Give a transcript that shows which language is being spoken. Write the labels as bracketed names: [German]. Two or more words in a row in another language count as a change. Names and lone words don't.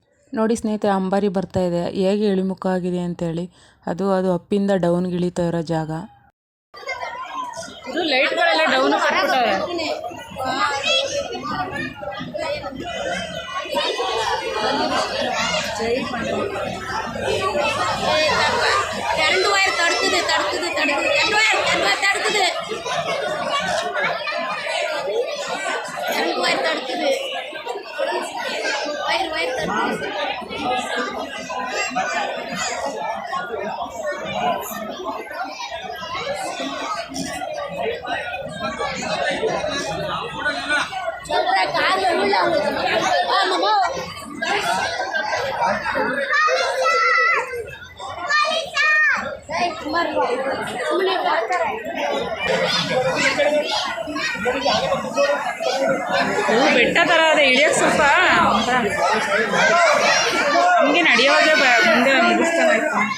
[Kannada] ನೋಡಿ ಸ್ನೇಹಿತರೆ, ಅಂಬಾರಿ ಬರ್ತಾ ಇದೆ. ಹೇಗೆ ಇಳಿಮುಖ ಆಗಿದೆ ಅಂತೇಳಿ. ಅದು ಅಪ್ಪಿಂದ ಡೌನ್ಗೆ ಇಳಿತಾ ಇರೋ ಜಾಗ. ಇದು ಲೈಟ್ಗಳೆಲ್ಲ ಡೌನ್ ಮಾಡ್ಬಿಟ್ಟವೆ. [English] current wire [Telugu] తడుతుంది [English] current wire [Telugu] తడుతుంది వైర్ తడుతుంది కార్లో [Kannada] ಬೆಟ್ಟ ಥರ ಅದೇ ಇಳಿಯೋಕ್ಕೆ ಸ್ವಲ್ಪ ನಮಗೆ ನಡೆಯೋದೇ ಮುಂದೆ ಮುಗಿಸ್ತಾನಾಯ್ತು.